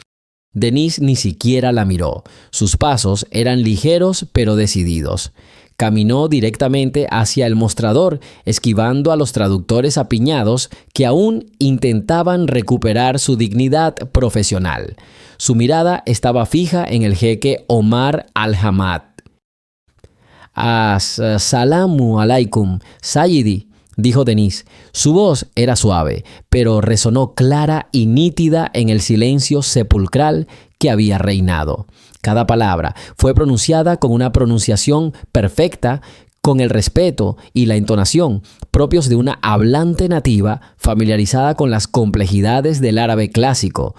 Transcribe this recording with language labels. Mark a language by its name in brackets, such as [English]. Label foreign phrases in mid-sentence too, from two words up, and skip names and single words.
[Spanish] Denise ni siquiera la miró. Sus pasos eran ligeros pero decididos. Caminó directamente hacia el mostrador, esquivando a los traductores apiñados que aún intentaban recuperar su dignidad profesional. Su mirada estaba fija en el jeque Omar Al-Hamad. [Arabic] «السلام عليكم, [Spanish] Sayidi», dijo Denise. Su voz era suave, pero resonó clara y nítida en el silencio sepulcral que había reinado. Cada palabra fue pronunciada con una pronunciación perfecta, con el respeto y la entonación propios de una hablante nativa familiarizada con las complejidades del árabe clásico.